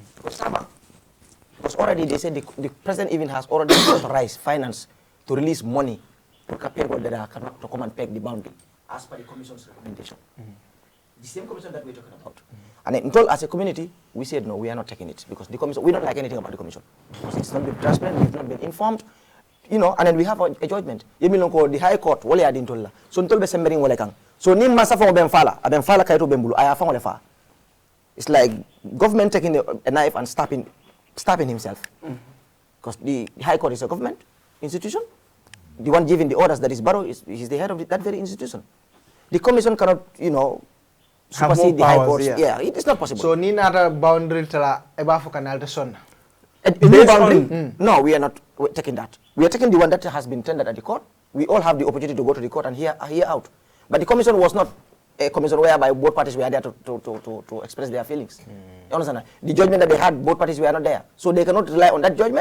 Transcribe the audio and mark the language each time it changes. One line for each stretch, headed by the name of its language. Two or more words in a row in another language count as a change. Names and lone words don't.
English: Because already they said the president even has already authorized finance to release money to people that cannot to come and peg the boundary as per the commission's recommendation. The same commission that we're talking about. And then told as a community, we said no, we are not taking it because the commission, we don't like anything about the commission. Because it's not been transparent, we've not been informed. You know, and then we have a judgment. The High Court,
Mandingo: wale adin tolla. So ntol be sembering wale kang. So ni masa fa ben fala kaito bembulu aya fa wale fa.
English: It's like government taking a knife and stabbing himself. Because the High Court is a government institution. The one giving the orders that is Barrow is the head of that very institution. The commission cannot, you know, supersede the High Court. Yeah, it is not possible.
Mandingo: So ni nata boundary tala eba fo kanal te sonna.
English: No, we are not taking that. We are taking the one that has been tendered at the court. We all have the opportunity to go to the court and hear out. But the commission was not a commission whereby both parties were there to express their feelings. You understand? The judgment that they had, both parties were not there. So they cannot rely on that judgment.